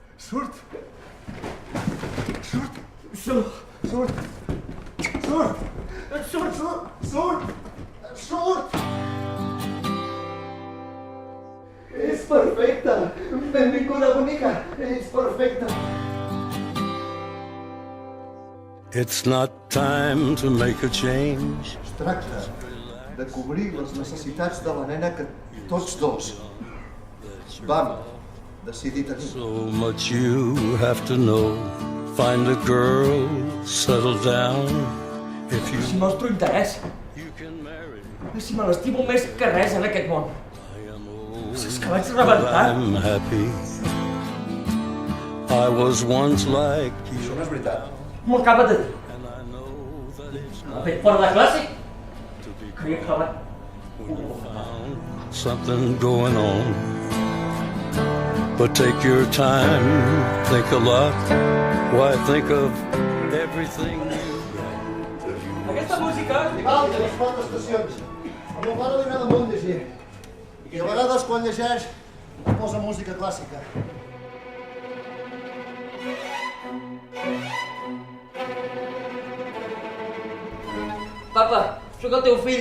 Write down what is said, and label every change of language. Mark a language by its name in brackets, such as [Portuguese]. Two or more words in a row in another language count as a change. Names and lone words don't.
[Catalan] Surt! Surt! Surt! Surt! Surt! Surt! Surt! Surt! És perfecte! Benvinguda, bonica! Ets perfecta! [English] It's not time to make a change. [Catalan] Es tracta de cobrir les necessitats de la nena que tots dos vam decidir tenir. [English] So much you have to know. Find a girl, settle down. If [Catalan] Si [English] you [Catalan] mostro interès, [English] can marry, [Catalan] si me l'estimo més que res en aquest món. [English] I am old, [Catalan] És que vaig [English] but [Catalan] rebentar. [English] I'm happy. I was once like you, [Catalan] Això no és veritat. M'ho acaba de dir. [English] and I know that it's [Catalan] M'ha fet fora de classe. [English] to be [Catalan] Creia que va... [English] found something going on. But take your time, think a lot. Why think of everything you [Catalan] Aquesta música... Val, de les quatre estacions. A meu pare li agrada molt llegir. I a vegades, quan llegeix, posa música clàssica. Papa, sóc el teu fill.